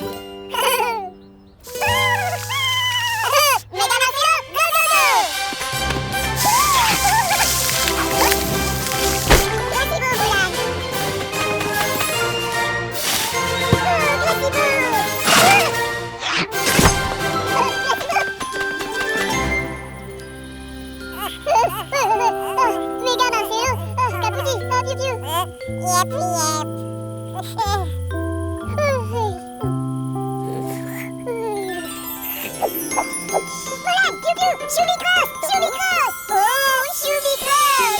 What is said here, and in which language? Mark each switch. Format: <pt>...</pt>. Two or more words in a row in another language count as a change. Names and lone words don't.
<en>Méga Marcelo, go, go, go. Gracebo, Molang. Méga Marcelo, Caputi, Piu Piu. Yep, yep. Molang, Piu Piu, Choubi Cross. Oh, Choubi Cross.</en>